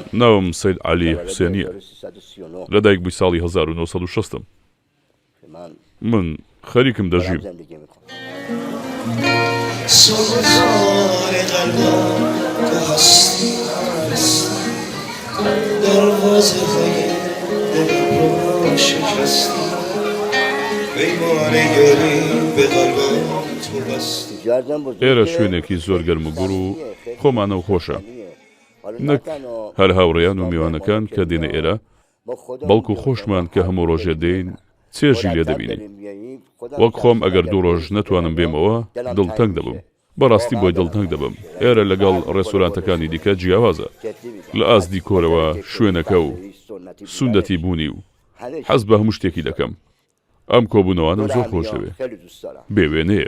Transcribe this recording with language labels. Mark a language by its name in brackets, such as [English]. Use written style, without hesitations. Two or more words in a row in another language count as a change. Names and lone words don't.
[Central Kurdish] ناوم سید علی حوسێنیە لەدایک بووی ساڵی 1960 من خەریکم دەژیم. [Persian] سوزان قلبم تو هستی دروازه های دلم رو شکستی پیمانه گلی به قلبم تو بستی [Central Kurdish] ئێرە شوێنێکی زۆر گەرم و گوڕ و خۆمانەوە خۆشە نەک هەر هاوڕێیان و میوانەکان کە دێنە ئێرە بەڵکو خۆشمان کە هەموو ڕۆژێ دێین چێژی لێ دەبینین وەک خۆم ئەگەر 2 ڕۆژ نەتوانم بێمەوە دڵتەنگ دەبم بەڕاستی بۆی دڵتەنگ دەبم ئێرە لەگەڵ ڕێستۆرانتەکانی دیکە جیاوازە لە ئاستی کۆرەوە شوێنەکە و سوندەتی بوونی و حەز بە هەموو شتێکی دەکەم ئەم کۆبوونەوانم زۆر خۆش دەوێ بێ وێنەیە